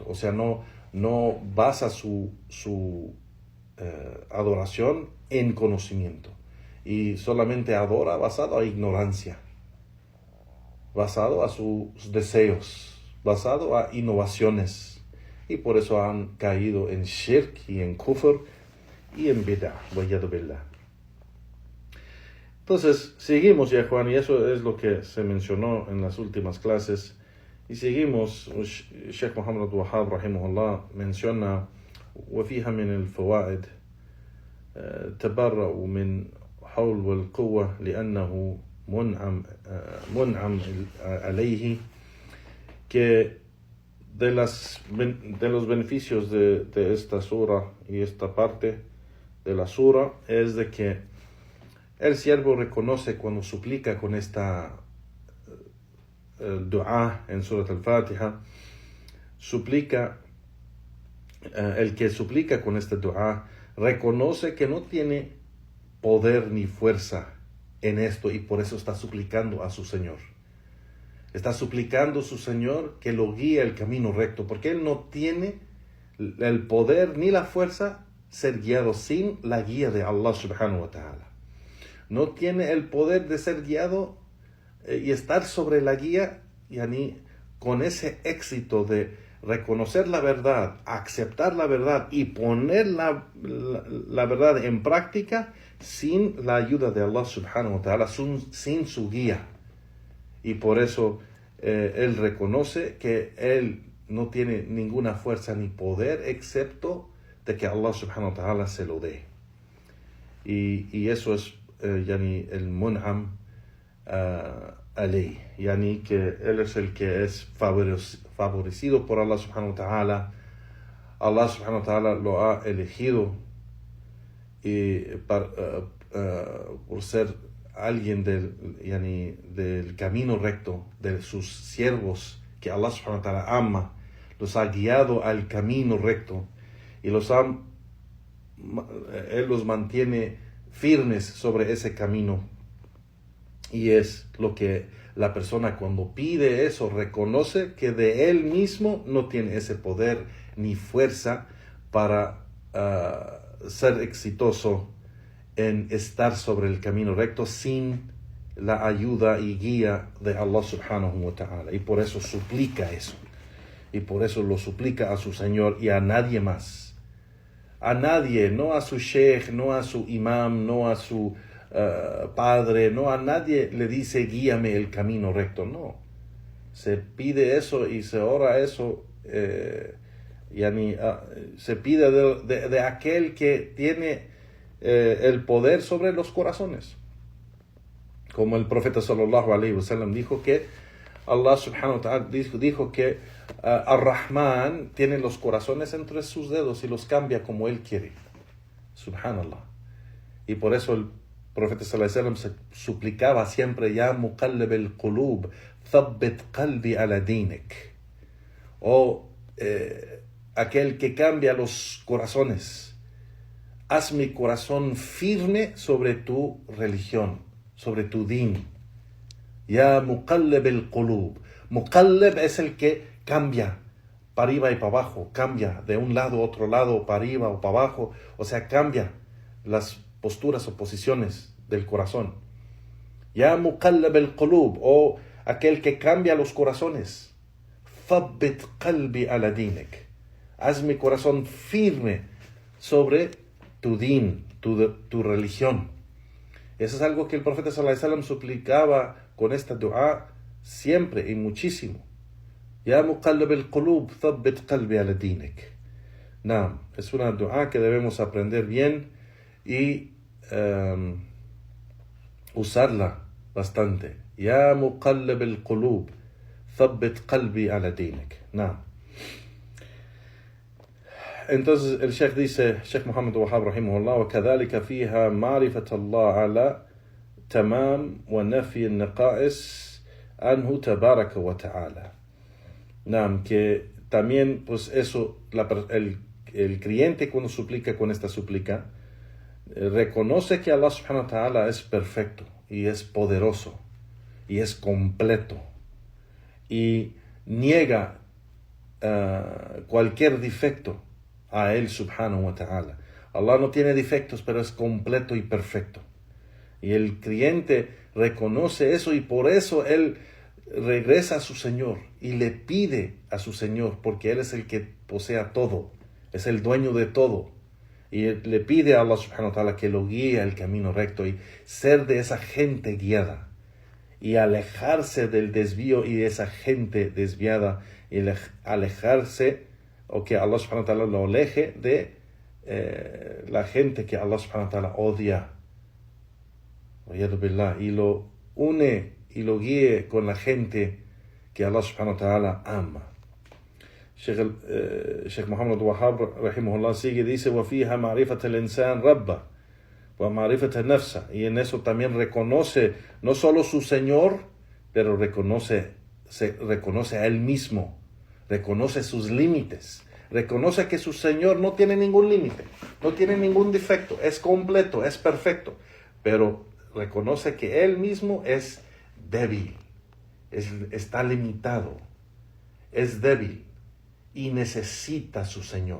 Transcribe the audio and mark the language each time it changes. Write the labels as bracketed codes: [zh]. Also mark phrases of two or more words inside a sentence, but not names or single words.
[es] O sea, no basa su adoración en conocimiento y solamente adora basado a ignorancia, basado a sus deseos, basado a innovaciones, y por eso han caído en shirk y en kufr y en bid'ah. Entonces seguimos, ya Juan, y eso es lo que se mencionó en las últimas clases, y seguimos. [ar] Sheikh Muhammad Abdul Wahhab rahimahullah menciona: وفيها من الفوائد تبرأ من حول والقوة لأنه منعم عليه, [es] que de los beneficios de esta sura y esta parte de la sura es de que el siervo reconoce cuando suplica con esta dua en Surat al-Fatiha, el que suplica con esta dua reconoce que no tiene poder ni fuerza en esto, y por eso está suplicando a su Señor. Está suplicando a su Señor que lo guíe el camino recto, porque él no tiene el poder ni la fuerza ser guiado sin la guía de Allah [ar] سبحانه وتعالى. [es] No tiene el poder de ser guiado y estar sobre la guía, con ese éxito de reconocer la verdad, aceptar la verdad y poner la verdad en práctica sin la ayuda de Allah [ar] سبحانه وتعالى, [es] sin su guía. Y por eso él reconoce que él no tiene ninguna fuerza ni poder excepto de que Allah [ar] سبحانه وتعالى [es] se lo dé. Y eso es el [ar] منعم عليه, [es] que él es el que es favorecido por Allah [ar] سبحانه وتعالى. [es] Allah [ar] سبحانه وتعالى [es] lo ha elegido por ser alguien del camino recto, de sus siervos que Allah [ar] سبحانه وتعالى [es] ama, los ha guiado al camino recto y él los mantiene firmes sobre ese camino. Y es lo que la persona, cuando pide eso, reconoce que de él mismo no tiene ese poder ni fuerza para ser exitoso en estar sobre el camino recto sin la ayuda y guía de Allah [ar] سبحانه وتعالى. [es] Y por eso suplica eso. Y por eso lo suplica a su Señor y a nadie más. A nadie, no a su sheikh, no a su imam, no a su padre, no a nadie le dice guíame el camino recto. No. Se pide eso y se ora eso. Se pide de aquel que tiene el poder sobre los corazones, como el profeta [ar] صلى الله عليه وسلم [es] dijo que Allah [ar] سبحانه وتعالى [es] dijo que Ar-Rahman tiene los corazones entre sus dedos y los cambia como él quiere. Subhanallah. Y por eso el profeta [ar] صلى الله عليه وسلم [es] se suplicaba siempre: [ar] يا مقلب القلوب ثبت قلبي على دينك. [es] Aquel que cambia los corazones, haz mi corazón firme sobre tu religión, sobre tu din. [ar] يا مقلب القلوب. [es] Muqallib es el que cambia para arriba y para abajo, cambia de un lado a otro lado, para arriba o para abajo, o sea, cambia las posturas o posiciones del corazón. [ar] يا مقلب القلوب, [es] o aquel que cambia los corazones. [ar] ثبت قلبي على دينك. [es] Haz mi corazón firme sobre tu din, tu religión. Eso es algo que el profeta [ar] صلى الله عليه وسلم [es] suplicaba con esta dua siempre y muchísimo. [ar] يا مقلب القلوب ثبت قلبي على دينك. [es] Naam, es una dua que debemos aprender bien y usarla bastante. [ar] يا مقلب القلوب ثبت قلبي على دينك. [es] Naam. Entonces el Sheikh dice, [ar] Sheikh Muhammad Wahhab rahimahullah, وكذلك فيها معرفة الله على تمام ونفي النقائص عنه تبارك وتعالى. [es] Naam, que también pues eso, el creyente cuando suplica con esta súplica, reconoce que Allah [ar] سبحانه وتعالى [es] es perfecto y es poderoso y es completo y niega cualquier defecto a él [ar] سبحانه وتعالى. [es] Allah no tiene defectos, pero es completo y perfecto. Y el creyente reconoce eso y por eso él regresa a su Señor y le pide a su Señor, porque Él es el que posea todo, es el dueño de todo. Y le pide a Allah [ar] سبحانه وتعالى [es] que lo guíe al camino recto y ser de esa gente guiada y alejarse del desvío y de esa gente desviada y alejarse, o que Allah [ar] سبحانه وتعالى [es] lo aleje de la gente que Allah [ar] سبحانه وتعالى [es] odia y lo une y lo guíe con la gente que Allah [ar] سبحانه وتعالى [es] ama. Sheikh Muhammad Wahhab rahimahullah sigue, dice, [ar] وَفِيهَا مَعْرِفَةَ الْإِنسَانِ رَبَّهُ وَمَعْرِفَةَ نَفْسَهُ. [es] Y en eso también reconoce no solo su Señor, pero reconoce a Él mismo, reconoce sus límites, reconoce que su Señor no tiene ningún límite, no tiene ningún defecto, es completo, es perfecto, pero reconoce que Él mismo es débil, está limitado, es débil y necesita a su Señor.